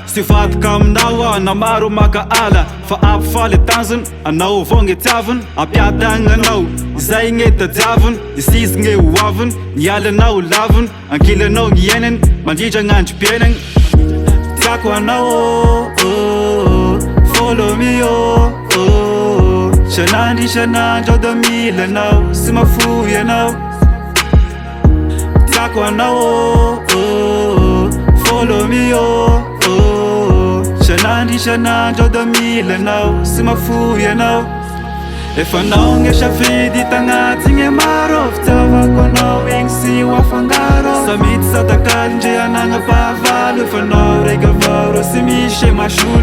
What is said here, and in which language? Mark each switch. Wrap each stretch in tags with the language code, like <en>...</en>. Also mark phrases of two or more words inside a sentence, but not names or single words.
<mg>Sy vatika aminao aho na maro maka ala. Fa ampifaly tanjony, anao avao gny tiaviny. Ampiadagna anao, izay gny tadiaviny. Isizy gny hoaviny, nialanao laviny. Ankilanao gny iainany, mandrindra gn'androm-piainany. Tiako anao,</mg> <en>follow me,</en> <mg>Sanandro isanandro da mila anao, sy mafoy anao. Tiako anao,</mg> <en>follow me,</en> <mg>Sanandro isanandro da mila anao, sy mafoy anao. Efa nao gny safidy tagnaty gny maro, fitiavako anao igny sy ho afangaro. Samity satakalindre anagnapahavalo, efa nao raiky avao sy misy masolo.</mg>